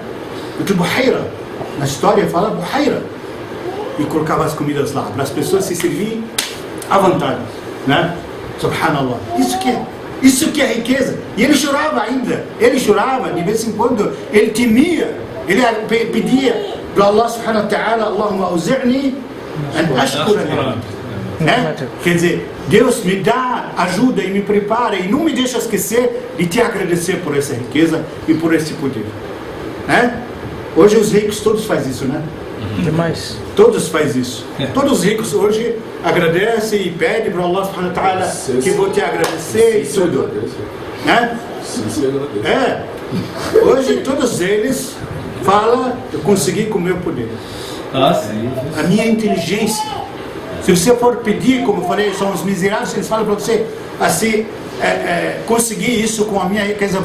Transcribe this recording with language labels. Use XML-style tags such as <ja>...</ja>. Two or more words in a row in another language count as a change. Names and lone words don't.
<pt>Porque buhaira, na história fala buhaira. E colocava as comidas lá, para as pessoas se servirem à vontade, né? Subhanallah. Isso que é riqueza. E ele chorava ainda. Ele chorava, de vez em quando, ele temia. Ele pedia para Allah</pt> <ar>سبحانه وتعالى، اللهم أوزعني أن أشكر نعمتك.</ar> <pt>Né? Quer dizer, Deus me dá ajuda e me prepara e não me deixa esquecer de te agradecer por essa riqueza e por esse poder. né? Hoje os ricos todos fazem isso, né? Demais. Todos fazem isso. Todos os ricos hoje agradecem e pedem para Allah</pt> <ar>سبحانه وتعالى</ar> <pt>que vou te agradecer e tudo. Né? Hoje todos eles falam, eu consegui com o meu poder. A minha inteligência. Se você for pedir, como eu falei, são os miseráveis, eles falam para você assim, conseguir isso com a minha riqueza.</pt>